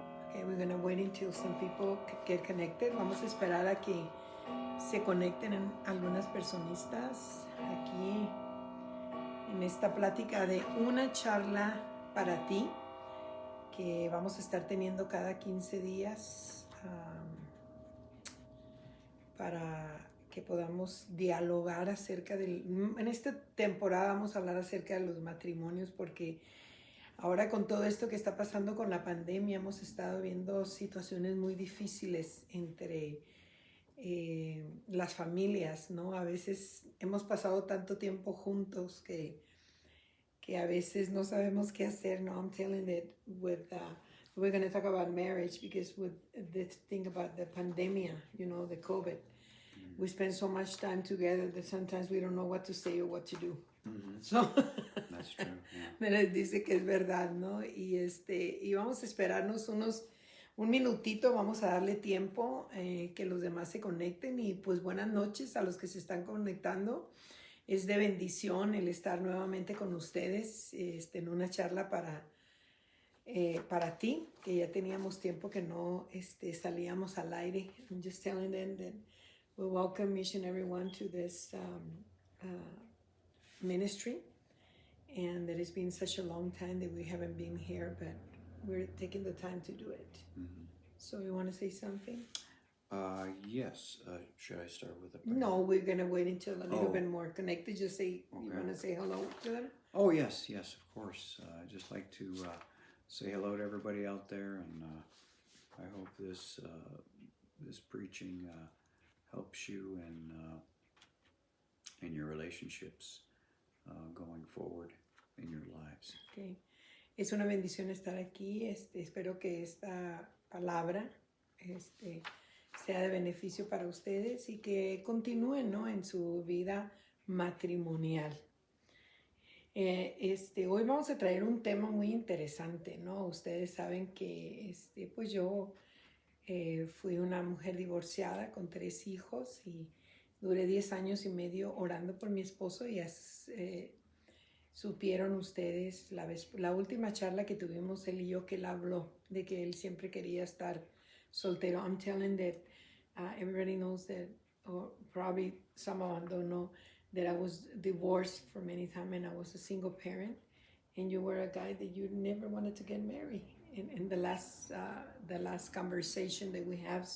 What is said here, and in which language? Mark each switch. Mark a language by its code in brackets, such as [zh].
[en] Okay, we're gonna wait until some people get connected. [es] Vamos a esperar a que se conecten algunas personistas aquí en esta plática de una charla para ti que vamos a estar teniendo cada 15 días para que podamos dialogar acerca en esta temporada vamos a hablar acerca de los matrimonios porque ahora con todo esto que está pasando con la pandemia hemos estado viendo situaciones muy difíciles entre las familias, ¿no? A veces hemos pasado tanto tiempo juntos que a veces no sabemos qué hacer, ¿no? [en] I'm telling that we're going to talk about marriage because with this thing about the pandemic, the COVID, we spend so much time together that sometimes we don't know what to say or what to do. Mm-hmm. So, That's true. Yeah. [es] me dice que es verdad, ¿no? Y vamos a esperarnos un minutito, vamos a darle tiempo que los demás se conecten y pues buenas noches a los que se están conectando. Es de bendición el estar nuevamente con ustedes en una charla para ti, que ya teníamos tiempo que no salíamos al aire. [en] I'm just telling them that we welcome each and everyone to this ministry, and that it's been such a long time that we haven't been here, but we're taking the time to do it. Mm-hmm. So you want to say something? Yes. Should I start with it? No, we're going to wait until a little bit more connected. Just say, you want to say hello to them? Oh, yes, of course. I'd just like to say hello to everybody out there, and I hope this preaching helps you in your relationships going forward in your lives. Okay. [es] Es una bendición estar aquí. Espero que esta palabra sea de beneficio para ustedes y que continúen, ¿no?, en su vida matrimonial. Hoy vamos a traer un tema muy interesante, ¿no? Ustedes saben que pues yo fui una mujer divorciada con 3 hijos y duré 10 años y medio orando por mi esposo y supieron ustedes la última charla que tuvimos él y yo, que él habló de que él siempre quería estar soltero. [en] I'm telling that everybody knows that, or probably some of them don't know, that I was divorced for many time and I was a single parent, and you were a guy that you never wanted to get married in the last conversation that we have.